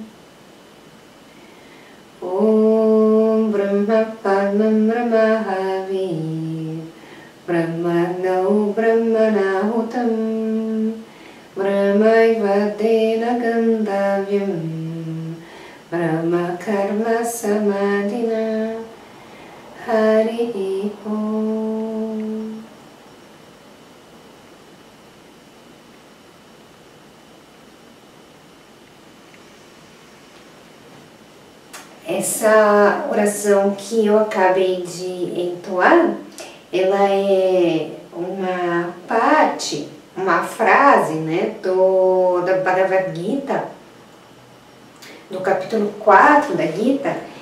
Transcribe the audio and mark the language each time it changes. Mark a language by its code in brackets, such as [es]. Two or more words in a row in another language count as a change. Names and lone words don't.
[sa] Om Brahma Padmam Brahmahavir Brahmagno Brahmanahutam Brahmaiva Tena Gantavyam Brahma Karma Samadhina. Hari Om. [pt] Essa oração que eu acabei de entoar, ela é uma parte, uma frase, né, da Bhagavad Gita, do capítulo 4 da Gita,